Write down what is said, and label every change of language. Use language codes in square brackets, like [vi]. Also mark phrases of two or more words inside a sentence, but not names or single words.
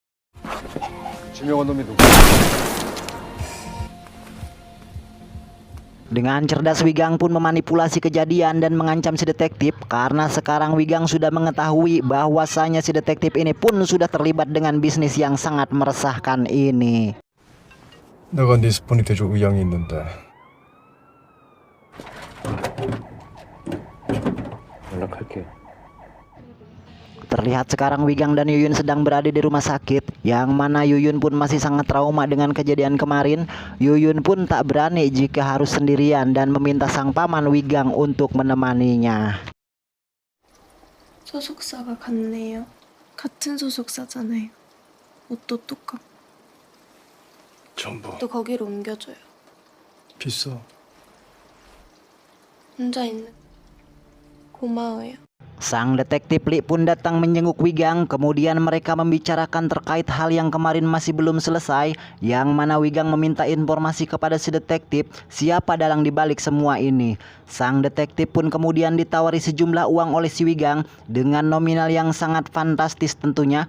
[id] Dengan cerdas Wigang pun memanipulasi kejadian dan mengancam si detektif karena sekarang Wigang sudah mengetahui bahwasanya si detektif ini pun sudah terlibat dengan bisnis yang sangat meresahkan ini. [ko] 내가 네 스폰이 돼줄 의향이 있는데. 연락할게. [id] Terlihat sekarang Wigang dan Yuyun sedang berada di rumah sakit, yang mana Yuyun pun masih sangat trauma dengan kejadian kemarin. Yuyun pun tak berani jika harus sendirian dan meminta sang paman Wigang untuk menemaninya. [ko] 소속사가 같네요. 같은 소속사잖아요. 옷도 똑같고. 전부 또 거기로 옮겨줘요. 비싸. 혼자 있는. 고마워요. [id] Sang detektif Li pun datang menjenguk Wigang, kemudian mereka membicarakan terkait hal yang kemarin masih belum selesai, yang mana Wigang meminta informasi kepada si detektif siapa dalang dibalik semua ini. Sang detektif pun kemudian ditawari sejumlah uang oleh si Wigang dengan nominal yang sangat fantastis tentunya.